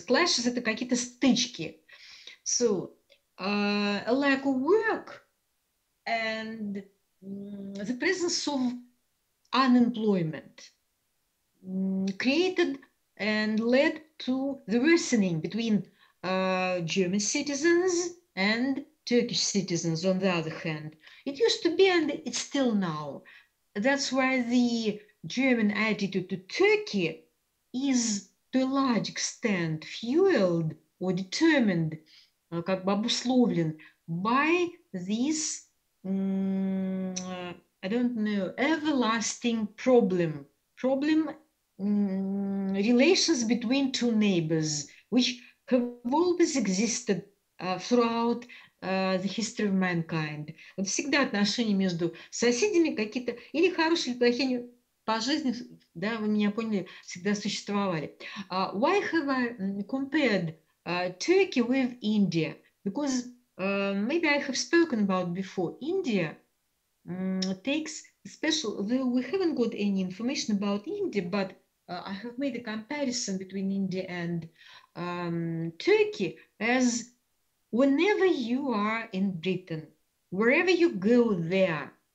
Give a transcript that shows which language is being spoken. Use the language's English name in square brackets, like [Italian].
[Russian] Clashes — это какие-то стычки. [English] So, a lack of work and the presence of unemployment created and led to the worsening between German citizens and Turkish citizens on the other hand. It used to be, and it's still now. That's why the German attitude to Turkey is to a large extent fueled or determined, как бы обусловлен by this, I don't know, everlasting problem relations between two neighbors, which have always existed throughout the history of mankind. [Russian] Вот всегда отношения между соседями какие-то или хорошие, или плохие по жизни, да, вы меня поняли, всегда существовали. [English] Why have I compared Turkey with India? Because maybe I have spoken about before. India takes special, though we haven't got any information about India, but I have made a comparison between India and Turkey, as whenever you are in Britain, wherever you go there,